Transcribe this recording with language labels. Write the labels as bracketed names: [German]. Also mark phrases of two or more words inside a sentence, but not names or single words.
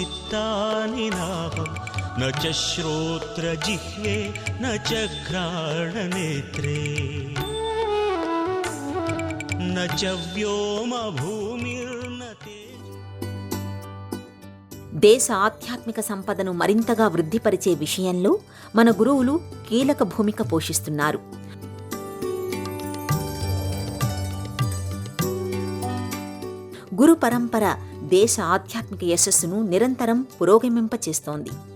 [Sanskrit] चित्तानि नाहं न च श्रोत्रजिह्वे न च घ्राणनेत्रे न च व्योमभूमिर्न [Telugu] దేశ ఆధ్యాత్మిక సంపదను మరింతగా వృద్ధిపరిచే విషయంలో మన గురువులు కీలక భూమిక పోషిస్తున్నారు. గురు పరంపర దేశ ఆధ్యాత్మిక యశస్సును నిరంతరం పురోగమింపచేస్తోంది.